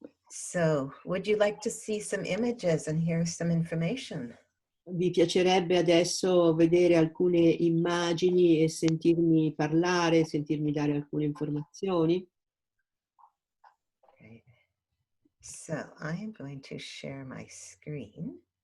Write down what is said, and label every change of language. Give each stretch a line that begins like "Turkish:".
English: So, would you like to see some images and hear some information?
Italian: Vi piacerebbe adesso vedere alcune immagini e sentirmi parlare, sentirmi dare alcune informazioni?
English: Great. So, I am going to share my screen.